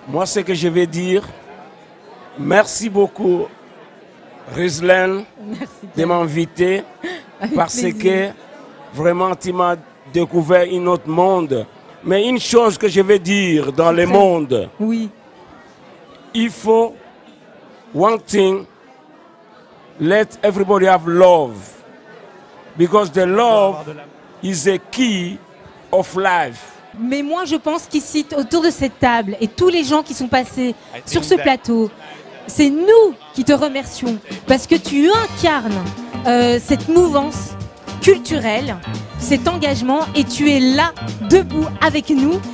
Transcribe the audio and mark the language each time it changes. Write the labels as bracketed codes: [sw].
[fr] Moi, ce que je vais dire, merci beaucoup, Rizlen, de m'inviter, parce que vraiment, tu m'as découvert un autre monde. Mais une chose que je vais dire dans le monde, oui, il faut [en] one thing, let everybody have love, because the love is a key of life. [fr] Mais moi je pense qu'ici autour de cette table et tous les gens qui sont passés sur ce plateau, c'est nous qui te remercions parce que tu incarnes cette mouvance culturelle, cet engagement, et tu es là, debout avec nous.